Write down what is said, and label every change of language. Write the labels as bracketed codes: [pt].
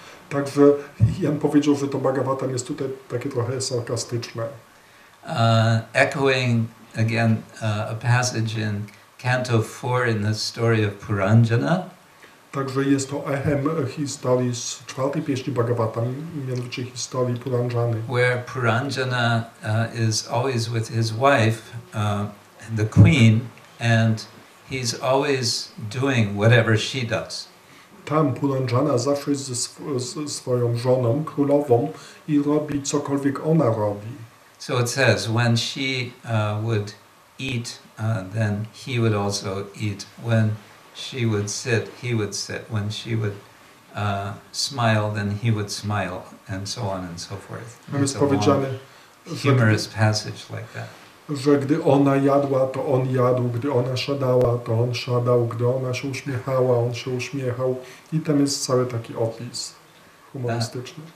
[pl] Także Jan powiedział, że to Bhagavatam jest tutaj takie trochę sarkastyczne. [en] echoing again a passage in Canto 4 in the story of Puranjana. [pl] Także jest to echem historii z czwartej pieśni Bhagavatam, mianowicie historii Puranjany, [en] Where Puranjana is always with his wife, the queen, and he's always doing whatever she does. [pl] Tam Puranjana zawsze jest ze swoją żoną, królową i robi cokolwiek ona robi. [en] So it says, when she would eat, then he would also eat. When she would sit, he would sit. When she would smile, then he would smile, and so on and so forth. [pl] Tam jest [en] It's a long, [pl] powiedziane, [en] humorous passage like that. [pl] że gdy ona jadła, to on jadł, gdy ona siadała, to on siadał, gdy ona się uśmiechała, on się uśmiechał. I tam jest cały taki opis humorystyczny.